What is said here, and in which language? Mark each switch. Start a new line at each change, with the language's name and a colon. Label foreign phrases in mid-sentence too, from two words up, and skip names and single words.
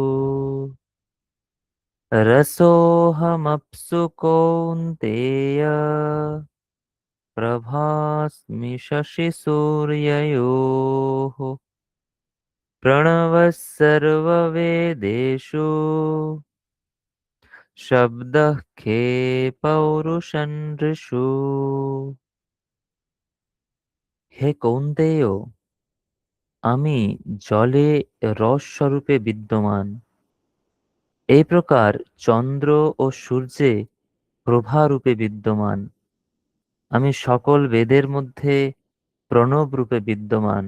Sanskrit: रसोऽहमप्सु कौन्तेय प्रभास्मि शशिसूर्ययोः प्रणवः सर्ववेदेषु शब्दः खे पौरुषनृषु।
Bangla: হে কৌন্তেয়, আমি জলে রস স্বরূপে বিদ্যমান, এই প্রকার চন্দ্র ও সূর্যে প্রভারূপে বিদ্যমান। আমি সকল বেদের মধ্যে প্রণব রূপে বিদ্যমান।